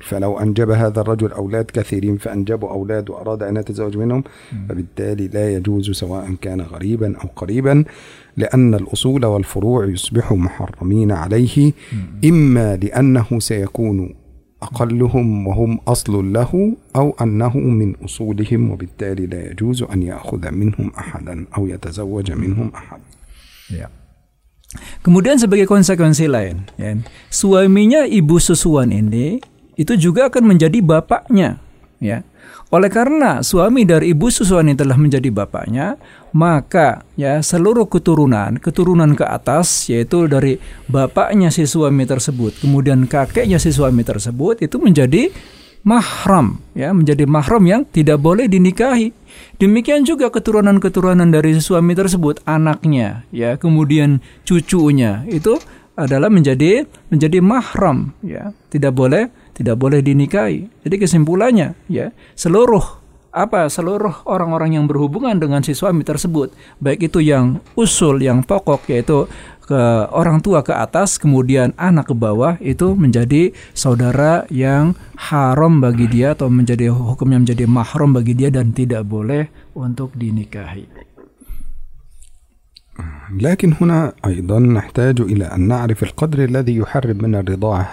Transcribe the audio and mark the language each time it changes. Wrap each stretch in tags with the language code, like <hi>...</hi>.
<ar>فلو أنجب هذا الرجل أولاد كثيرين فأنجبوا أولاد وأراد أن يتزوج منهم، فبالتالي لا يجوز سواء كان غريبا أو قريبا، لأن الأصول والفروع يصبح محرمين عليه، إما لأنه سيكون أقلهم وهم أصل له، أو أنه من أصولهم، وبالتالي لا يجوز أن يأخذ منهم أحدا أو يتزوج منهم أحد.</ar> <id>Kemudian sebagai konsekuensi lain, ya, suaminya ibu susuan ini itu juga akan menjadi bapaknya, ya. Oleh karena suami dari ibu susuan ini telah menjadi bapaknya, maka, ya, seluruh keturunan, keturunan ke atas, yaitu dari bapaknya si suami tersebut, kemudian kakeknya si suami tersebut, itu menjadi mahram, ya, menjadi mahram yang tidak boleh dinikahi. Demikian juga keturunan-keturunan dari suami tersebut, anaknya, ya, kemudian cucunya, itu adalah menjadi mahram, ya, tidak boleh dinikahi. Jadi kesimpulannya, ya, seluruh orang-orang yang berhubungan dengan si suami tersebut, baik itu yang usul, yang pokok, yaitu ke orang tua ke atas, kemudian anak ke bawah, itu menjadi saudara yang haram bagi dia, atau menjadi hukumnya menjadi mahram bagi dia dan tidak boleh untuk dinikahi.</id> <ar>لكن هنا أيضا نحتاج إلى أن نعرف القدر الذي يحرم من الرضاعة.</ar>